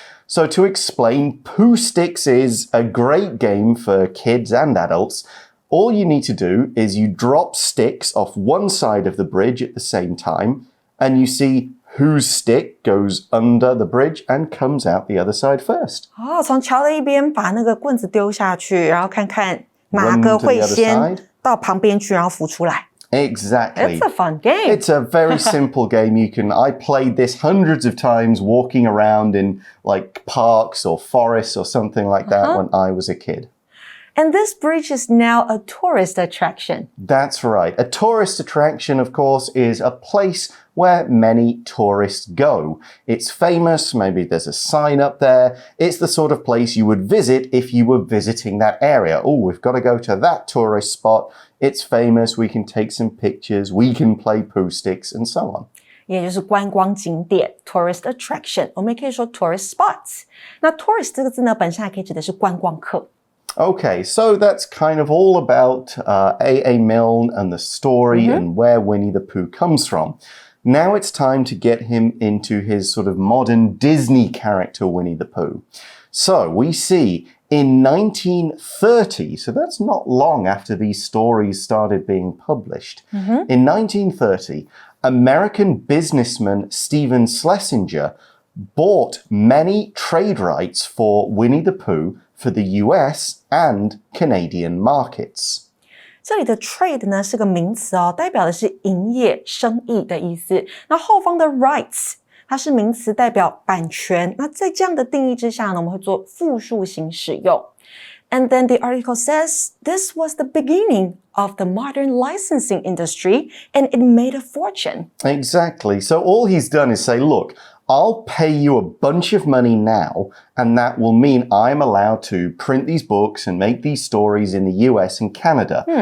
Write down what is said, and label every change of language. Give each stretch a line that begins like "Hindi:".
English: So to explain, Pooh Sticks is a great game for kids and adults. All you need to do is you drop sticks off one side of the bridge at the same time,and you see whose stick goes under the bridge and comes out the other side first.
Chinese: 从桥的一边把那个棍子丢下去，然后看看哪个会先到旁边去，然后浮出来。
English: Exactly. It's a fun game. It's a very simple game. I played this hundreds of times walking around in like parks or forests or something like that when I was a kid.And this bridge is now a tourist attraction. That's right. A tourist attraction, of course, is a place where many tourists go. It's famous. Maybe there's a sign up there. It's the sort of place you would visit if you were visiting that area. Oh, we've got to go to that tourist spot. It's famous. We can take some pictures. We can play Pooh Sticks and so on.
Chinese: 也就是观光景点 tourist attraction， 我们也可以说 tourist spots。那 tourist 这个字呢，本身还可以指的是观光客。
English: Okay, so that's kind of all about A.A. Milne and the story and where Winnie the Pooh comes from. Now it's time to get him into his sort of modern Disney character, Winnie the Pooh. So we see in 1930, so that's not long after these stories started being published. In 1930, American businessman Stephen Schlesinger bought many trade rights for Winnie the Pooh for the US and Canadian markets.
Chinese: 这里的 trade 呢是个名词哦，代表的是营业、生意的意思。那后方的 rights 它是名词，代表版权。那在这样的定义之下呢，我们会做复数型使用。
English: And then the article says this was the beginning of the modern licensing industry and it made a fortune. Exactly. So all he's done is say, look, I'll pay you a bunch of money now, and that will mean I'm allowed to print these books and make these stories in the US and Canada.